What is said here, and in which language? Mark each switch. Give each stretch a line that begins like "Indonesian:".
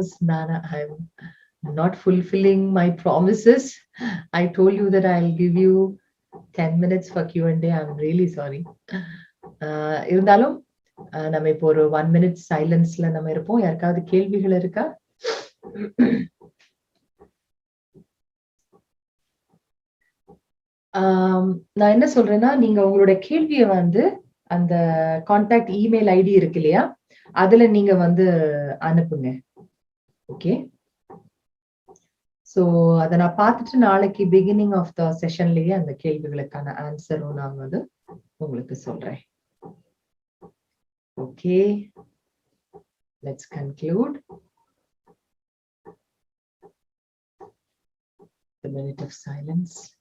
English: Nana, I'm not fulfilling my promises. I told you that I'll give you 10 minutes for Q&A. I'm really sorry.
Tamil: இருந்தாலும் நம்ம இப்போ ஒரு 1 minute சைலன்ஸ்ல நம்ம இருப்போம். யாருக்காவது கேள்விகள் இருக்கா? நான் என்ன சொல்றேன்னா, நீங்க உங்களோட கேள்வியை வந்து அந்த கான்டாக்ட் இமெயில் ஐடி இருக்கு இல்லையா, அதுல நீங்க வந்து அனுப்புங்க. ஓகே, சோ அதை நான் பார்த்துட்டு நாளைக்கு
English: beginning of the செஷன்லயே
Tamil: அந்த கேள்விகளுக்கான ஆன்சரும் நான் வந்து உங்களுக்கு சொல்றேன்.
English: Okay, let's conclude the minute of silence.